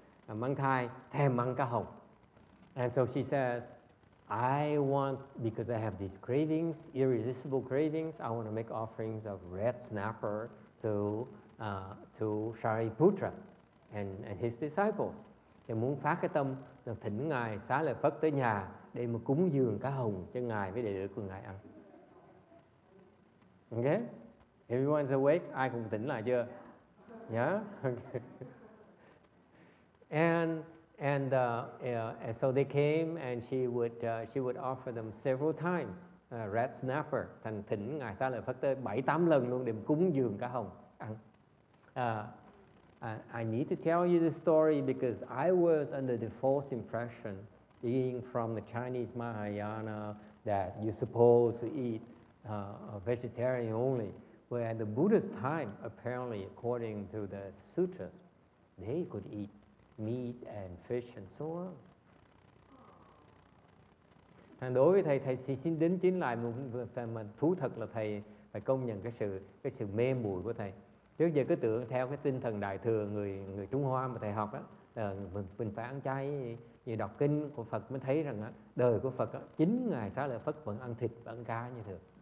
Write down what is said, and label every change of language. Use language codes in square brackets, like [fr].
[vi] Mang thai thèm ăn cá hồng. [en] And so she says, I want, because I have these cravings, irresistible cravings, I want to make offerings of red snapper to Shariputra and his disciples. [vi] Thì muốn phát cái tâm là thỉnh ngài Xá Lợi Phất tới nhà để mà cúng dường cá hồng cho ngài với đệ tử của ngài ăn. [en] Okay? Everyone's awake? [vi] Ai cũng tỉnh lại chưa? [en] Yeah? Okay. And so they came and she would offer them several times red snapper. [vi] Thành thỉnh ngài Xá Lợi Phất tới 7-8 lần luôn để cúng dường cá hồng ăn. [en] I need to tell you this story because I was under the false impression, being from the Chinese Mahayana, that you're supposed to eat vegetarian only. Where at the Buddha's time, apparently, according to the sutras, they could eat meat and fish and so on. [vi] Đối với thầy xin đính chính lại mà thú thật là thầy phải công nhận cái sự mê muội của thầy. Trước giờ cứ tưởng theo cái tinh thần đại thừa người Trung Hoa mà thầy học á, mình phải ăn chay, vì đọc kinh của Phật mới thấy rằng á, đời của Phật á, chính ngài Xá Lợi Phất vẫn ăn thịt và ăn cá như thường.